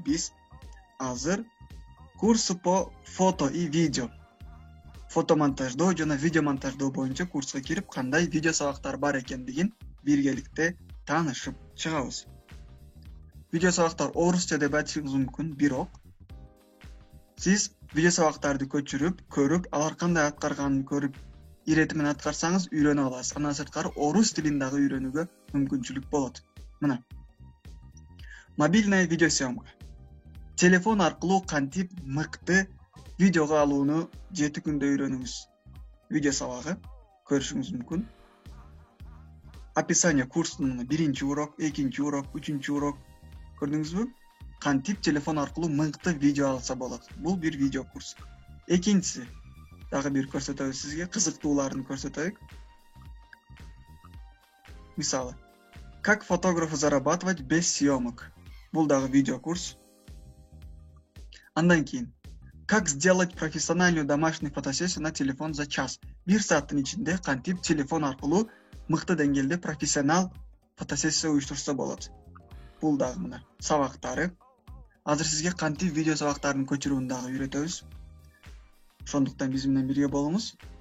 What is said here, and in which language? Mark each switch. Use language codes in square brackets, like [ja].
[ky] Биз азыр [ru] курсы по фото и видео, [ky] фотомонтаждоо жана видео монтаждоо боюнча курска кирип, кандай видео сабактар бар экендигин биргеликте таанышып чыгабыз. Видео сабактар орусча деп айтышыңыз мүмкүн, бирок сиз видео сабактарды көчүрүп, көрүп, алар кандай аткарганын көрүп, ирети менен аткарсаңыз үйрөнүп аласыз. Андан сырткары орус тилин дагы үйрөнүүгө мүмкүнчүлүк болот. [ru] Мына мобильная видеосъемка. [ky] Телефон аркылуу кантип мыкты видеого алууну 7 күндө үйрөнүңүз. Видео сабагы көрүшүңүз мүмкүн. Описание курстун 1-чи урок, 2-чи урок, 3-чү урок. Көрдүңүзбү? Кантип телефон аркылуу мыкты видео алса болот. Бул бир видео курс. Экинчиси дагы бир көрсөтөбүз сизге, кызыктууларын көрсөтөйүк. [ru] Мисалы, как фотографу зарабатывать без съемок. [ky] Бул дагы видео курс. Андан кийин, [ru] как сделать профессиональную домашнюю фотосессию на телефон за час. [ky] 1 сааттын ичинде кантип телефон аркылуу мыкты деңгээлде профессионал фотосессия уюштурса болот. Бул дагы мына сабактары. Азыр сизге кантип видео сабактарын көчүрүүнү дагы үйрөтөбүз. Ошондуктан биз менен бирге болуңуз.